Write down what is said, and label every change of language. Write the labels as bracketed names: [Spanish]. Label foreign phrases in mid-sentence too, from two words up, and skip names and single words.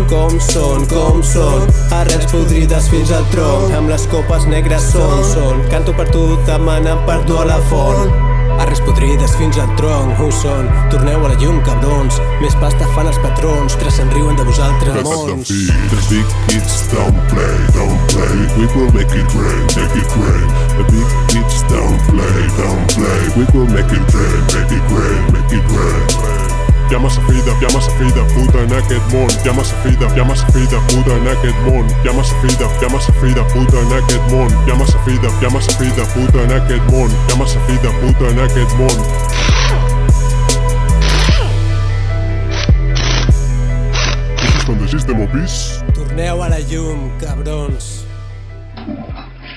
[Catalan] Com són, arrels podrides fins al tronc, amb les copes negres són. Canto per tu, demanen per tu a la font. Arrels podrides fins al tronc, who són? Torneu a la llum, cabrons, més pasta fan els patrons, tres se'n riuen de vosaltres, mons. [English] The big kids don't play, we will make it rain. The big kids don't play, we will make it rain. [Catalan] Hi ha massa fill de puta en aquest món. Hi ha massa fill de puta en aquest món. Hi ha massa fill de puta en aquest món. Hi ha massa fill de puta en aquest món. Hi ha massa fill de puta en aquest món. [English] This is from the System of Peace. [Catalan] Torneu a la llum, cabrons.